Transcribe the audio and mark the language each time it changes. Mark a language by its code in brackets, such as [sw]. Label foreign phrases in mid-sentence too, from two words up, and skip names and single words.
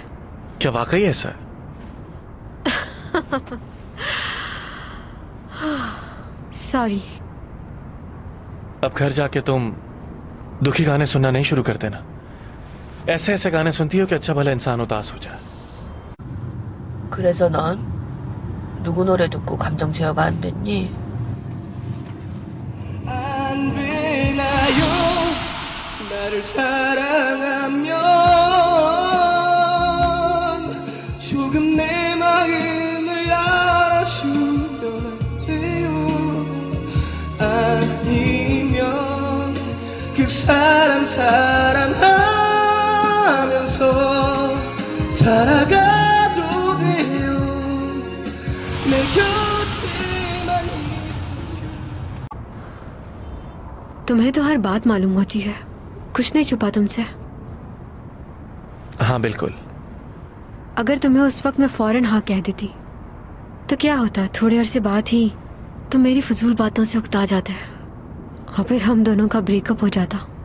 [hi] क्या वाकई ऐसा है? सॉरी। अब घर जाके तुम दुखी गाने सुनना नहीं शुरू कर देना। ऐसे ऐसे गाने सुनती हो कि अच्छा भला इंसान उदास हो जाए। [ko] 그래서 넌 누구 노래 듣고 감정 제어가 안 됐니? 안 되나요? 나를 사랑하면 조금 내 마음을 알아주면 안 돼요? 아니면 그 사람 사랑하면서 살아가도 돼요. 내 곁에만 있어줘. [hi] तुम्हें तो हर बात मालूम होती है, कुछ नहीं छुपा तुमसे। हाँ बिल्कुल। अगर तुम्हें उस वक्त मैं फौरन हाँ कह देती तो क्या होता? थोड़े अरसे बाद ही तुम मेरी फजूल बातों से उकता जाते और फिर हम दोनों का ब्रेकअप हो जाता।